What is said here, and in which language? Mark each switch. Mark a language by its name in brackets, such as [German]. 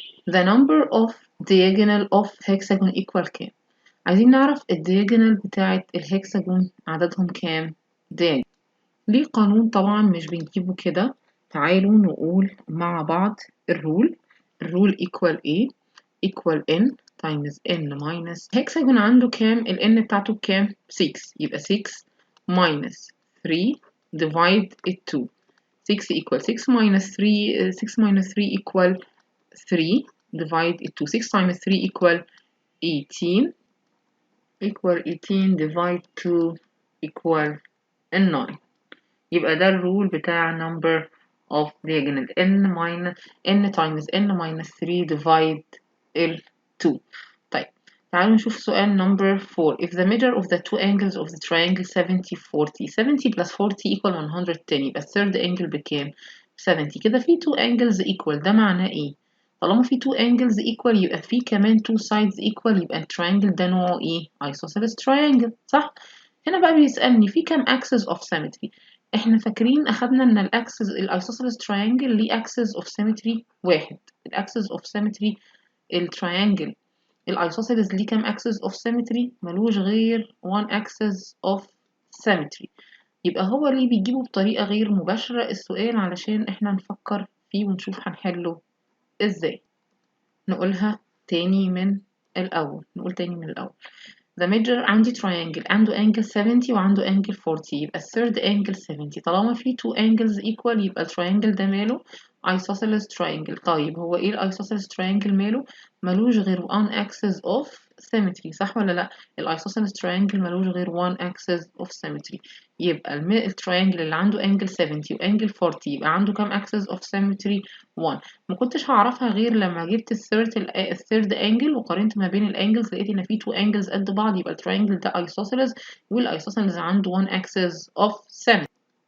[English] The number of diagonal of hexagon equal كام؟ [Arabic] عايزين نعرف الدياجونال بتاعة الهكساجون عددهم كام؟ [English] diagonal. [Arabic] ليه قانون طبعا مش بنجيبه كده. تعالوا نقول مع بعض الرول. [English] الرول equal A equal N times N minus hexagon [Arabic] عنده كام؟ ال N بتاعته بكام؟ [English] 6 يبقى 6 minus 3 divide 2. 6 equal 6 minus 3 6 minus 3 equal 3 divide 2. 6 times 3 equal 18 equal 18 divide 2 equal 9. [Arabic] يبقى ده الرول بتاع [English] number of diagonal n times n minus 3 divide L2. [Arabic] طيب تعالوا نشوف سؤال number 4. [English] If the measure of the two angles of the triangle 70 40 70 plus 40 equal 110 [Arabic] يبقى الثird angle بكام؟ [English] 70. كده في two angles equal. [Arabic] ده معناه ايه؟ طالما في two angles equal يبقى في كمان two sides equal. يبقى التراينجل ده نوعه ايه؟ [English] isosceles triangle [Arabic] صح؟ هنا بقى بيسألني في كام axis of symmetry. احنا فاكرين اخدنا ان الاكسس الايسوسيلس تراينجل ليه axis of symmetry واحد. الاكسس of symmetry التراينجل الايسوسيلس ليه كام axis of symmetry؟ ملوش غير [English] one axis of symmetry. [Arabic] يبقى هو ليه بيجيبه بطريقة غير مباشرة السؤال علشان احنا نفكر فيه ونشوف هنحله ازاي. نقولها تاني من الأول. نقول تاني من الأول. The measure عندي triangle عنده angle 70 وعنده angle 40 يبقى third angle 70. طالما في two angles equal يبقى التراينجل ده ماله isosceles triangle. طيب هو ايه isosceles triangle ماله؟ ملوش غير [English] one axis of symmetry [Arabic] صح ولا لا؟ isosceles triangle ملوش غير one axis of symmetry. يبقى التراينجل اللي عنده angle 70 و angle 40 يبقى عنده كام axis of symmetry؟ 1. ما كنتش هعرفها غير لما جبت الثيرد انجل وقارنت ما بين الانجلز لقيت ان في تو انجلز قد بعض يبقى التراينجل ده ايسوسيلز والايسوسيلز عنده [English] one axis of symmetry.